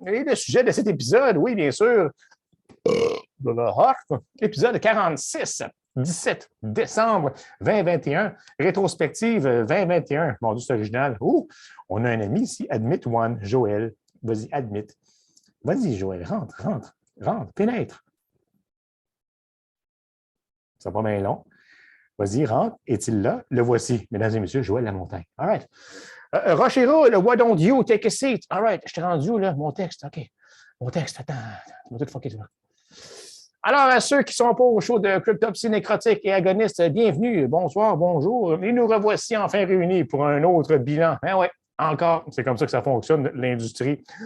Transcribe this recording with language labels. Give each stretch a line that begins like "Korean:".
French: Et le sujet de cet épisode, oui, bien sûr, épisode 46, 17 décembre 2021, rétrospective 2021. Mon Dieu, c'est original. Ouh, on a un ami ici, Admit One, Joël. Vas-y, Admit. Vas-y, Joël, rentre, pénètre. Ça va pas bien long. Vas-y, rentre. Est-il là? Le voici, mesdames et messieurs, Joël Lamontagne.
English: All right. Rochero, le Why don't you take a seat? All right,
French: je t'ai rendu là, mon texte. OK. Mon texte, attends. On va tout fucker, toi. Alors, à ceux qui sont pas au show de Cryptopsy Nécrotique et Agoniste, bienvenue, bonsoir, bonjour. Et nous revoici enfin réunis pour un autre bilan. Ben ouais, encore, c'est comme ça que ça fonctionne, l'industrie.